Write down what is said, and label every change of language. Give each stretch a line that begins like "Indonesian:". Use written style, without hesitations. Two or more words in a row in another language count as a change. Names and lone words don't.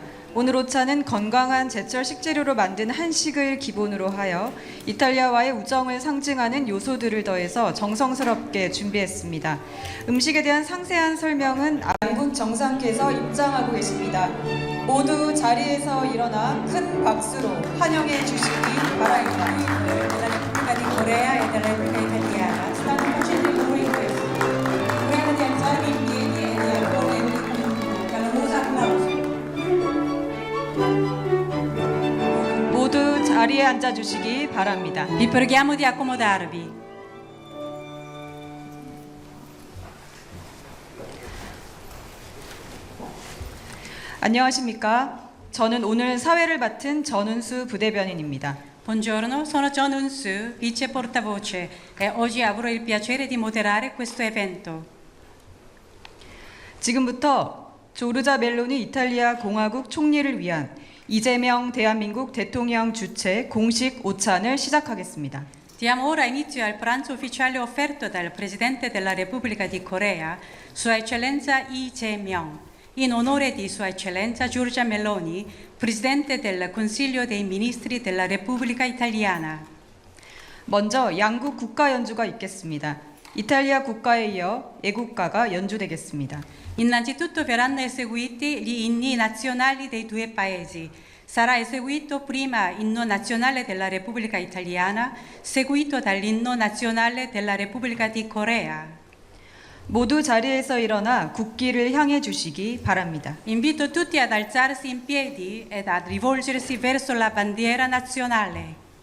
Korean: 오늘 오찬은 건강한 제철 식재료로 만든 한식을 기본으로 하여 이탈리아와의 우정을 상징하는 요소들을 더해서 정성스럽게 준비했습니다. 음식에 대한 상세한 설명은 양국 정상께서 입장하고 계십니다. 모두 자리에서 일어나 큰 박수로 환영해 주시기 바랍니다.
Italian: della Repubblica di Corea e della Repubblica Italiana stanno facendo i lavori in questo. Prima di alzarvi in piedi e di accogliervi con un caloroso applauso.
Korean: 모두 자리에 앉아 주시기 바랍니다.
Italian: Vi preghiamo di accomodarvi.
Korean: 안녕하십니까? 저는 오늘 사회를 맡은 전운수 부대변인입니다.
Italian: Buongiorno, sono John Eun-soo, vice portavoce e oggi avrò il piacere di moderare questo evento.
Korean: 지금부터 조르자 멜로니 이탈리아 공화국 총리를 위한 이재명 대한민국 대통령 주최 공식 오찬을 시작하겠습니다.
Italian: Diamo ora inizio al pranzo ufficiale offerto dal Presidente della Repubblica di Corea, Sua Eccellenza Lee Jae-myung, in onore di Sua Eccellenza Giorgia Meloni, Presidente del Consiglio dei Ministri della Repubblica Italiana.
Korean: 먼저 양국 국가 연주가 있겠습니다. 이탈리아 국가에 이어 애국가가 연주되겠습니다.
Italian: Innanzitutto verranno eseguiti gli inni nazionali dei due paesi. Sarà eseguito prima l'inno nazionale della Repubblica Italiana, seguito dall'inno nazionale della Repubblica di Corea.
Korean: 모두 자리에서 일어나 국기를 향해 주시기 바랍니다.
Italian: Invito tutti ad alzarsi in piedi ed a rivolgersi verso la bandiera nazionale.